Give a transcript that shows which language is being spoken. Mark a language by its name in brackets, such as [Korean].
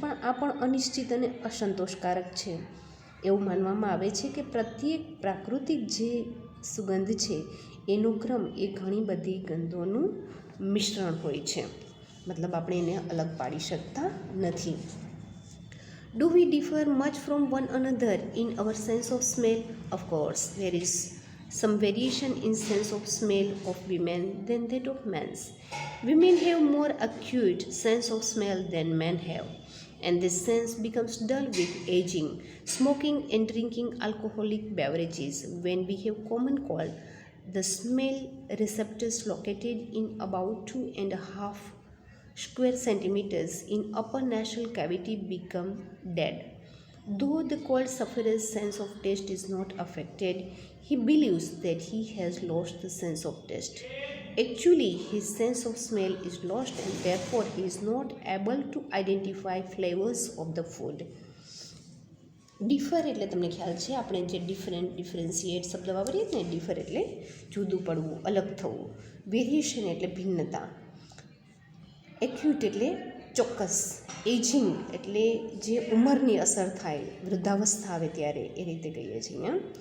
[Gujarati] પણ આ પણ અનિશ્ચિત અને અસંતોષકારક છે. એવું માનવામાં આવે છે કે પ્રત્યેક પ્રાકૃતિક જે સુગંધ છે એનો ક્રમ એ ઘણી બધી ગંધોનું મિશ્રણ હોય છે, મતલબ આપણે એને અલગ પાડી શકતા નથી. [English] Do we differ much from one another in our sense of smell? Of course, there is some variation in sense of smell of women than that of men. Women have more acute sense of smell than men have, and this sense becomes dull with aging, smoking and drinking alcoholic beverages. When we have common cold, the smell receptors located in about 2.5 square centimeters in upper nasal cavity become dead. Though the cold sufferer's sense of taste is not affected, he believes that he has lost the sense of taste. Actually, his sense of smell is lost and therefore he is not able to identify flavors of the food. [Gujarati] Differ એટલે તમને ખ્યાલ છે આપણે જે differentiate શબ્દ વાપરીએ ને, differ એટલે જુદું પડવું, અલગ થવું. વેરિએશન એટલે ભિન્નતા. એક્યુટ એટલે ચોક્કસ. એજિંગ એટલે જે ઉંમરની અસર થાય, વૃદ્ધાવસ્થા આવે ત્યારે, એ રીતે કહીએ છીએ અહીંયા.